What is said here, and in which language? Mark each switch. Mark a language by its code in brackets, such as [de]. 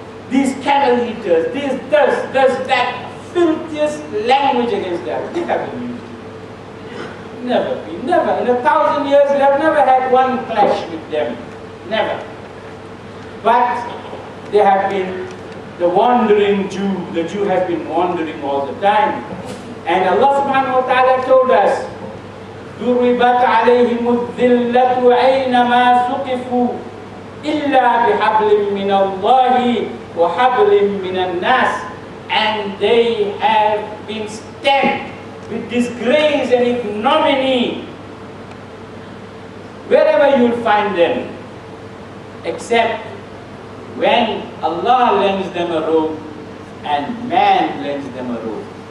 [en] These camel eaters, these this, that, filthiest language against them. They haven't used it. Never been, never. In 1,000 years, we have never had one clash with them. Never. But they have been the wandering Jew. The Jew has been wandering all the time. And Allah subhanahu wa ta'ala told us, [ar] ضُرِبَتْ عَلَيْهِمُ الذِّلَّةُ أَيْنَمَا سُقِفُوا إِلَّا بِحَبْلٍ مِّنَ اللَّهِ وَحَبْلٍ مِّنَ النَّاسِ. [en] And they have been stamped with disgrace and ignominy wherever you'll find them, except when Allah lends them a robe and man lends them a robe.